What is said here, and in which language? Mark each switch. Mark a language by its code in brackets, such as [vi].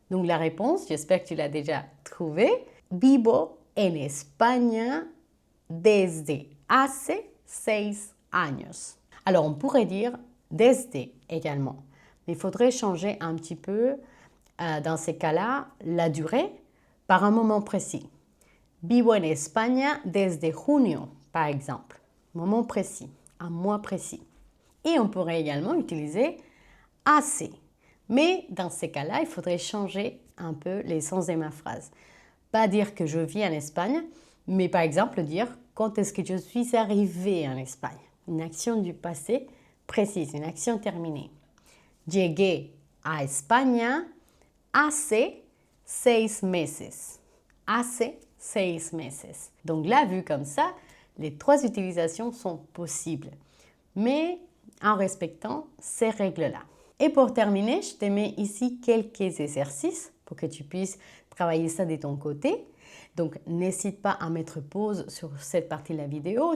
[fr] Donc la réponse, j'espère que tu l'as déjà trouvée, « [es] Vivo en España desde hace 6 años ». [fr] Alors on pourrait dire « desde » également, mais il faudrait changer un petit peu, dans ces cas-là, la durée par un moment précis. [es] Vivo en España desde junio, [fr] par exemple. Moment précis, un mois précis. Et on pourrait également utiliser hace. Mais dans ces cas-là, il faudrait changer un peu l'essence de ma phrase. Pas dire que je vis en Espagne, mais par exemple dire quand est-ce que je suis arrivé en Espagne. Une action du passé précise, une action terminée. [es] Llegué a España hace 6 meses. Hace 6 meses. [fr] Donc là, vu comme ça, les 3 utilisations sont possibles, mais en respectant ces règles-là. Et pour terminer, je te mets ici quelques exercices pour que tu puisses travailler ça de ton côté. Donc, n'hésite pas à mettre pause sur cette partie de la vidéo.